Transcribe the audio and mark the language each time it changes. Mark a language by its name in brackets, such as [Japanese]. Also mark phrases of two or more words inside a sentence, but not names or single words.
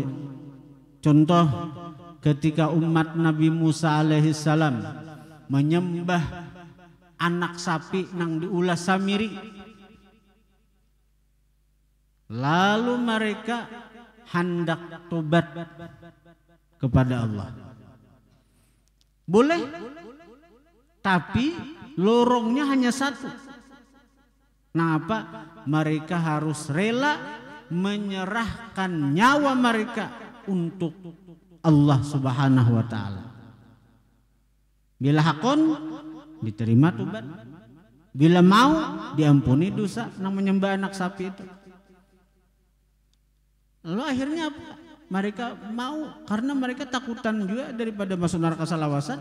[Indonesian] Contoh ketika umat Nabi Musa alaihissalam menyembah anak sapi nang diulas Samiri, lalu mereka hendak tobat kepada Allah. Boleh, tapi lorongnya hanya 1. Nah apa? Mereka harus rela menyerahkan nyawa mereka untuk Allah [Arabic] Subhanahu wa Ta'ala. [Banjar] Bila hakon diterima tobat, bila mau diampuni dosa nang menyembah anak sapi itu. [Indonesian] Lalu akhirnya apa? Mereka mau, karena mereka takutan juga daripada masuk neraka salawasan.